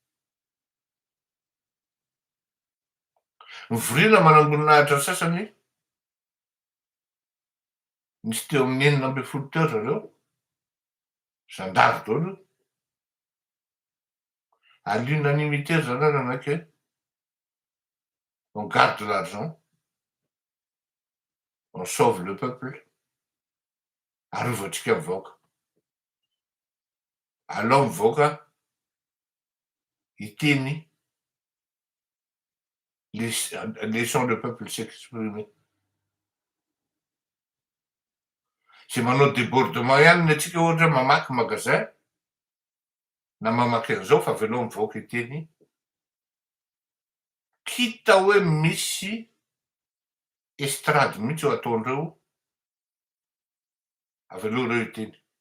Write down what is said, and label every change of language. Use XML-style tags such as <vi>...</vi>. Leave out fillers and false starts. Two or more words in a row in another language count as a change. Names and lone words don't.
<mg>Mivorina manamboninahitra sasany, nisy teo amin'ny 9 teo zareo, zandary daholo,</mg> <fr>à l'unanimité</fr> <mg>ry zareo nanaiky hoe</mg> <fr>on garde l'argent, on sauve le peuple,</fr> <mg>arovantsika ny vahoaka. Alao ny vahoaka hiteny</mg> <fr>laissons le peuple s'exprimer.</fr> <mg>Zay manao débordement ihany ny atsika ohatra mamaky magasin na mamaky an'izao fa avelao ny vahoaka hiteny, kita hoe misy estrady mihitsy eo ataondreo, avelao reo hiteny.</mg>